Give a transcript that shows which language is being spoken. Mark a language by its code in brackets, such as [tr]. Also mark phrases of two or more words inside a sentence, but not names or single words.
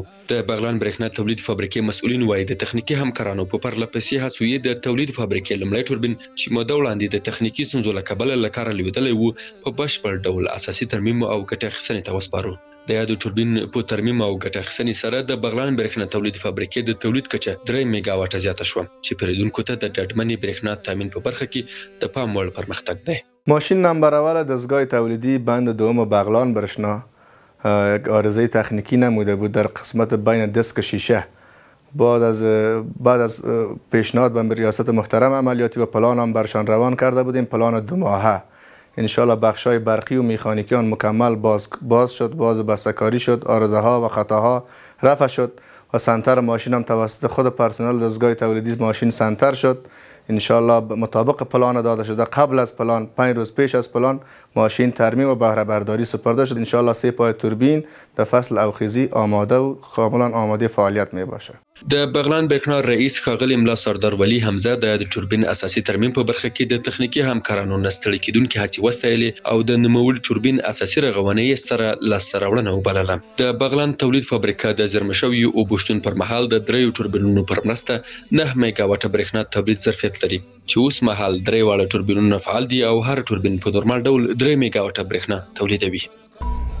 [ps] د بغلان برېښنا تولید فابریکې مسؤلین وایي د تخنیکي همکارانو په پرله پسې هڅو یې د تولید فابریکې لومړی توربین چې موده وړاندې د تخنیکي ستونزو له کبله له کاره لوېدلی و په بشپړ ډول اساسي ترمیم او ګټې اخیستنې ته وسپارو. د یادو توربین په ترمیم او ګټې اخیستنې سره د بغلان برېښنا تولید فابریکې د تولید کچه 3 میګاواټه زیاته شوه چې پیرودونکو ته د ډاډمنې برېښنا تامین په برخه کې د پام وړ پرمختګ دی. [fa] ماشین نمبر اول دستگاه تولیدی بند دوم بغلان برشنا یک آرزه تکنیکی نموده بود در قسمت بین دیسک شیشه. بعد از پیشنهاد به ریاست محترم عملیاتی و پلان هم برشان روان کرده بودیم. پلان 2 ماهه انشالله بخشای برقی و میخانیکی آن مکمل باز شد، باز بسته‌کاری شد، آرزه ها و خطاها رفع شد و سنتر ماشین هم توسط خود پرسنل دستگاه تولیدی ماشین سنتر شد. انشالله مطابق پلان داده شده قبل از پلان 5 روز پیش از پلان ماشین ترمیم و بهره برداری سپرده شد. انشالله 3 پای توربین در فصل اوخیزی آماده و کاملا آماده فعالیت می باشه. [ps] د بغلان برېښنا رئیس ښاغلی ملا سردار ولی حمزه د توربین اساسي ترمیم په برخه کې د تخنیکي همکارانو نه ستړي کیدونکې هڅې وستایلې او د نوموړي توربین اساسي رغونه یې سره لاسته راوړنه وبلله. د بغلان تولید فابریکه د زیرمه شویو اوبو شتون پر مهال د 3 توربینونو پر مرسته 9 میګاواټه برېښنا تولید ظرفیت لري چې اوس مهال 3 واړه توربینونه فعال دي او هر توربین په نورمال ډول 3 میګاواټه برېښنا تولیدوي.